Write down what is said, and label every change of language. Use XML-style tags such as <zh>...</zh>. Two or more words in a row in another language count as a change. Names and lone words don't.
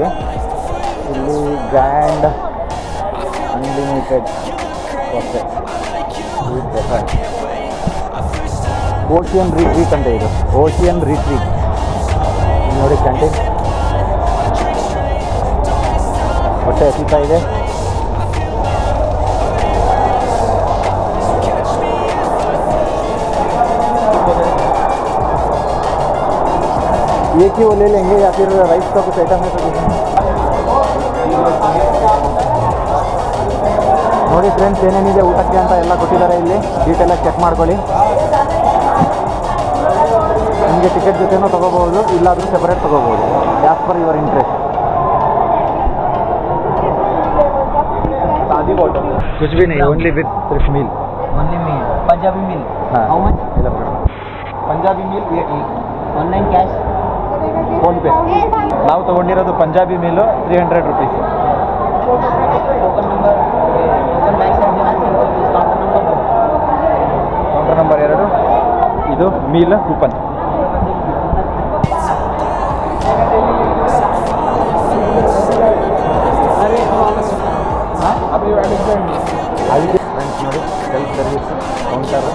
<kn>ಇಲ್ಲಿ ಗ್ರ್ಯಾಂಡ್ ಅನ್ಲಿಮಿಟೆಡ್ ಓಕೆ, ಓಷಿಯನ್ ರಿಟ್ರೀಟ್ ಅಂತ ಇದು, ಓಷಿಯನ್ ರಿಟ್ರೀಟ್. ನೋಡಿ ಕ್ಯಾಂಟೀನ್, ಹೊಟ್ಟೆ ಹಸಿತಾ ಇದೆ.</kn> <hi>एक ही वो ले लेंगे या फिर राइस का कुछ आइटम है तो</hi> <kn>ನೋಡಿ ಫ್ರೆಂಡ್ಸ್ ಏನೇನಿದೆ ಊಟಕ್ಕೆ ಅಂತ ಎಲ್ಲ ಕೊಟ್ಟಿದ್ದಾರೆ. ಇಲ್ಲಿ ಡೀಟೇಲಾಗಿ ಚೆಕ್ ಮಾಡ್ಕೊಳ್ಳಿ. ನಿಮಗೆ ಟಿಕೆಟ್ ಜೊತೆನೂ ತೊಗೋಬೋದು, ಇಲ್ಲಾದರೂ ಸೆಪರೇಟ್ ತೊಗೋಬೋದು,</kn> <en>as per your interest.</en> <hi>कुछ भी नहीं,</hi> <en>only with</en> <hi>सिर्फ मील.</hi> <en>only meal, Punjabi meal.</en> <hi>हाँ,</hi> <en>how much? Punjabi meal</en> <hi>एक</hi> <en>online cash?</en> <kn>ಫೋನ್ಪೇ. ನಾವು ತೊಗೊಂಡಿರೋದು ಪಂಜಾಬಿ ಮೀಲು 300 ರೂಪೀಸ್.</kn> <en>token number token back side</en> <hi>देना</hi> <en>simple counter number 2. counter number 2</en> <kn>ಇದು</kn> <en>meal coupon.</en> <kn>ಅದಕ್ಕೆ ಫ್ರೆಂಡ್ಸ್ ನೋಡಿ</kn> <en>self service counter.</en>